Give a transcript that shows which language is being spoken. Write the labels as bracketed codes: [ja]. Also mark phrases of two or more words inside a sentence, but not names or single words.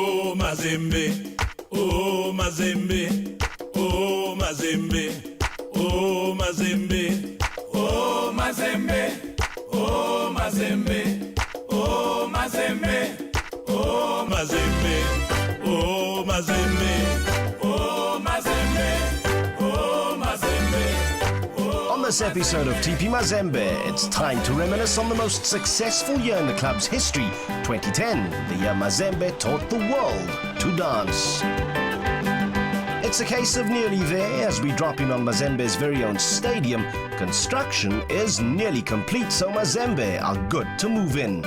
[en] oh Mazembe, oh Mazembe, oh Mazembe, oh Mazembe, oh Mazembe, oh Mazembe, oh Mazembe, oh Mazembe, oh Mazembe, oh Mazembe, oh Mazembe. On this episode of TP Mazembe, it's time to reminisce on the most successful year in the club's history, 2010, the year Mazembe taught the world to dance. It's a case of nearly there as we drop in on Mazembe's very own stadium. Construction is nearly complete, so Mazembe are good to move in.